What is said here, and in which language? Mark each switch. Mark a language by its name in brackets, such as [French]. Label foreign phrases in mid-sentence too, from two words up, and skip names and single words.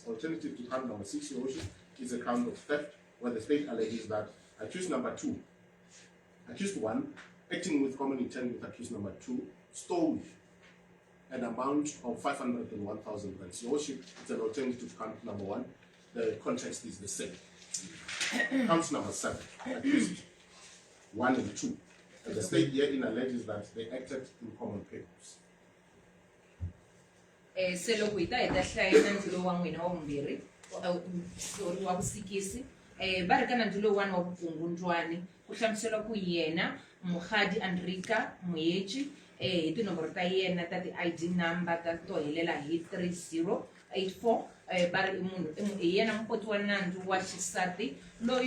[English] Alternative to count number 6 is a count of theft, where the state alleges that accused number 2, accused 1, acting with common intent with accused number 2, stole an amount of 501,000 rands. Your worship, it's an alternative to count number 1. The context is the same. Count number 7, accused 1 and 2. And the state herein alleges that they acted in common purpose. [Tsonga] Seloko ita eta hlayela ndzilo wa n'wina wa vumbirhi sorry wa vusikisi va ri ka na ndzilo wun'wana wa vukungundwani ku hlamusela ku yena Mokgadi Andrika Moetjie hi tinomboro ta yena ta ti- [English] ID number [Tsonga] ta to helela hi 3084 va ri munhu hi yena mupoti wa nandzu wa xisati loyi